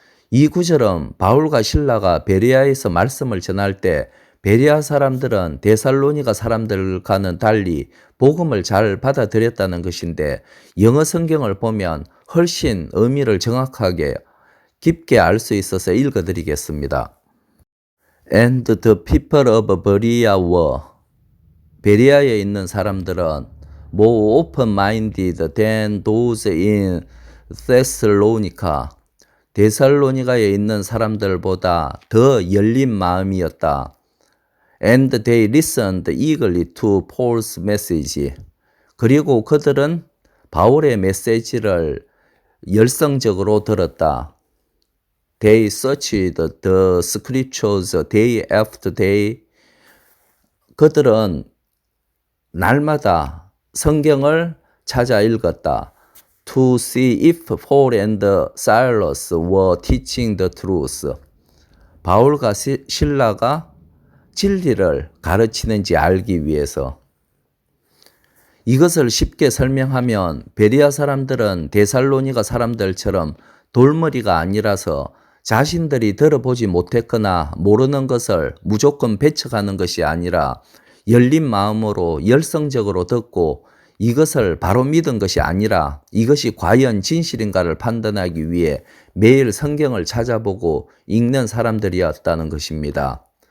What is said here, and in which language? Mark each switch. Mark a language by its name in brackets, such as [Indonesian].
[Korean] 이 구절은 바울과 실라가 베레아에서 말씀을 전할 때 베레아 사람들은 데살로니가 사람들과는 달리 복음을 잘 받아들였다는 것인데 영어 성경을 보면 훨씬 의미를 정확하게 깊게 알 수 있어서 읽어드리겠습니다. [English] And the people of Berea were [Korean] 베리아에 있는 사람들은 [English] more open-minded than those in Thessalonica [Korean] 데살로니가에 있는 사람들보다 더 열린 마음이었다. [English] And they listened eagerly to Paul's message. [Korean] 그리고 그들은 바울의 메시지를 열성적으로 들었다. [English] They searched the scriptures day after day. [Korean] 그들은 날마다 성경을 찾아 읽었다. [English] To see if Paul and Silas were teaching the truth. [Korean] 바울과 실라가 진리를 가르치는지 알기 위해서. 이것을 쉽게 설명하면 베리아 사람들은 데살로니가 사람들처럼 돌머리가 아니라서 자신들이 들어보지 못했거나 모르는 것을 무조건 배척하는 것이 아니라 열린 마음으로 열성적으로 듣고 이것을 바로 믿은 것이 아니라 이것이 과연 진실인가를 판단하기 위해 매일 성경을 찾아보고 읽는 사람들이었다는 것입니다.